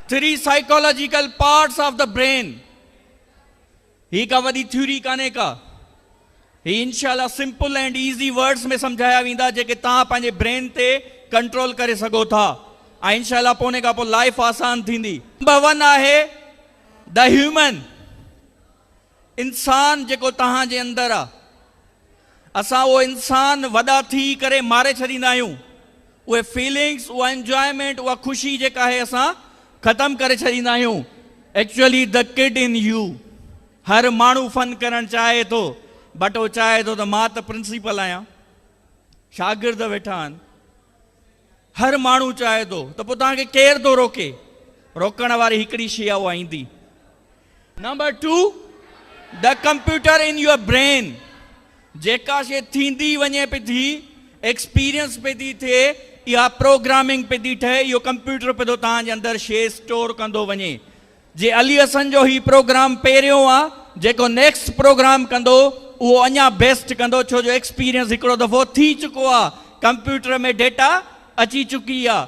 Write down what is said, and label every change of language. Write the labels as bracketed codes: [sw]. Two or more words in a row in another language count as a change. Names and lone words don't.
[en] 3 psychological parts of the brain. [sd] ही का वॾी थ्योरी कान्हे का, ही इंशाल्लाह [en] simple and easy words [sd] में समझाया वेंदा जेके तव्हां पंहिंजे ब्रेन ते कंट्रोल करे सघो था ऐं इंशाल्लाह पोइ उन खां पोइ लाइफ आसान थींदी। नंबर 1 आहे [en] the human, [sd] इंसान जेको तव्हां जे अंदरि आहे। असां उहो इंसान वॾा थी करे मारे छॾींदा आहियूं, उहे फीलिंग्स, उहा एंजॉयमेंट, उहा ख़ुशी जेका आहे असां ख़तमु करे छॾींदा आहियूं। [en] actually the kid in you, [sd] हर माण्हू फन करणु चाहे थो, बट उहो चाहे थो त मां त प्रिंसिपल आहियां, शागिर्द वेठा आहिनि, हर माण्हू चाहे थो, त पोइ तव्हांखे केरु थो रोके? रोकण वारी हिकिड़ी शइ आहे, उहा ईंदी। नंबर 2, [en] the computer in your brain, [sd] जेका शइ थींदी वञे पई थी, एक्सपीरियंस पे थी थिए, इहा प्रोग्रामिंग पे थी ठहे, इहो कंप्यूटर पे थो तव्हांजे अंदरि शइ स्टोर कंदो वञे। जे अली हसन जो ही प्रोग्राम पहिरियों आहे, जेको [en] next program [sd] कंदो उहो अञा बेस्ट कंदो, छो जो एक्सपीरियंस हिकिड़ो दफ़ो थी चुको आहे, कंप्यूटर में डेटा अची चुकी आहे।